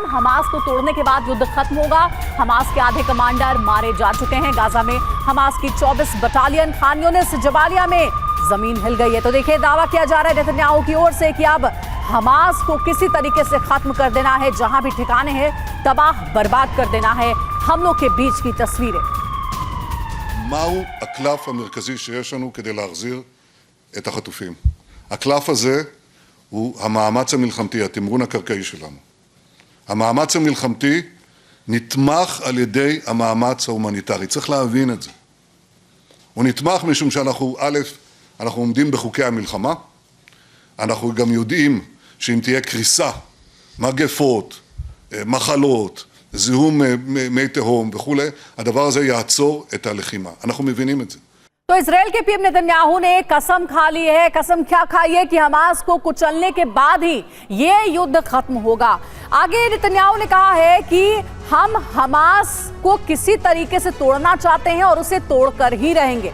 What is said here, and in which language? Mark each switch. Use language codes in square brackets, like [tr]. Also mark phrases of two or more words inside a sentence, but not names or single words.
[hi] हमास को तोड़ने के बाद युद्ध खत्म होगा। हमास के आधे कमांडर मारे जा चुके हैं। गाजा में हमास की 24 बटालियन खान यूनिस जबालिया में जमीन हिल गई है। तो देखिए, दावा किया जा रहा है नेतन्याहू की ओर से कि अब हमास को किसी तरीके से खत्म कर देना है। जहां भी ठिकाने हैं तबाह बर्बाद कर देना है। हम लोग के बीच की तस्वीरें। [he] מהו הקלף המרכזי שיש לנו כדי להחזיר את החטופים? הקלף הזה הוא המאמץ המלחמתי, התמרון הקרקעי שלנו. המאמץ המלחמתי נתמך על ידי המאמץ ההומניטרי. צריך להבין את זה. הוא נתמך משום שאנחנו, אנחנו עומדים בחוקי המלחמה. אנחנו גם יודעים שאם תהיה קריסה, מגפות, מחלות, זיהום מי תהום וכו', הדבר הזה יעצור את הלחימה. אנחנו מבינים את זה. [hi] तो इजरायल के पीएम नेतन्याहू ने कसम खा ली है। कसम क्या खाई है कि हमास को कुचलने के बाद ही ये युद्ध खत्म होगा। आगे नेतन्याहू ने कहा है कि हम हमास को किसी तरीके से तोड़ना चाहते हैं और उसे तोड़कर ही रहेंगे।